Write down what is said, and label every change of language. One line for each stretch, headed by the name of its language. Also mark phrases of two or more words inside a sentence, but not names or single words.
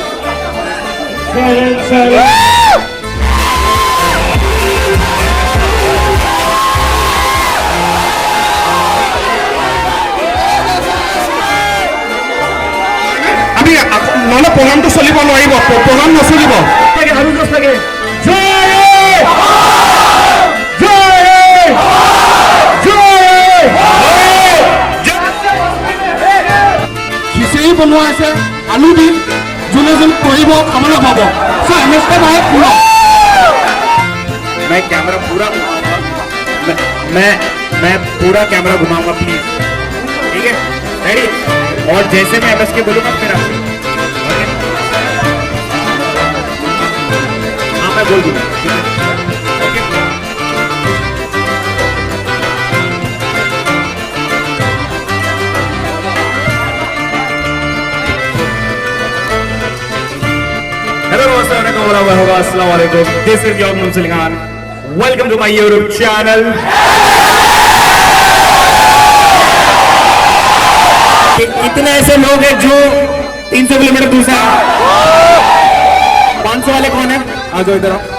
Assamese: আমি নহ'লে প্ৰগ্ৰামটো চলিব নোৱাৰিব, প্ৰগ্ৰাম নচলিব। খিচিৰি বনোৱা আছে আলু দি, যোনে যোন কৰিব খাবলৈ পাব।
Hindi: MSK भाई पूरा मैं कैमरा पूरा मैं पूरा कैमरा घुमाऊंगा प्लीज, ठीक है? रेडी? और जैसे मैं MSK बोलूंगा फिर आप हाँ मैं बोल दूंगा।
Arabic: Assalamualaikum.
English: This is your Muslim Khan. Welcome to my YouTube channel.
Hindi: इतने ऐसे लोग हैं जो 300 किलोमीटर दूर से 500 वाले कौन है? आ जाओ इधर आओ।